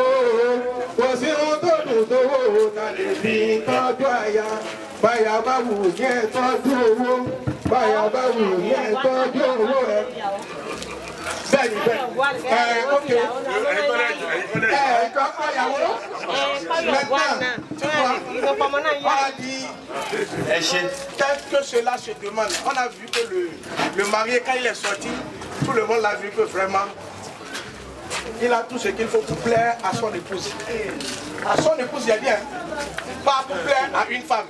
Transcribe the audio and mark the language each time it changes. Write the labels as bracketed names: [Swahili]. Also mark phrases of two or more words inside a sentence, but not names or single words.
[Yoruba] Kò sí ohun tó dùn tówó ta lè fi tọ́jú àyà. Báyà bá wù yẹn tọ́jú owó. Báyà bá wù yẹn tọ́jú owó ẹ̀. Bẹ́ẹ̀ni bẹ́ẹ̀. Ok. Ìkọ́kọ́ ìyàwó. [French] Maintenant, tu vois, on a dit, tel que cela se demande. On a vu que le marié, quand il est sorti, tout le monde l'a vu que vraiment, il a tout ce qu'il faut pour plaire à son épouse. À son épouse, il a dit, pas pour plaire à une femme.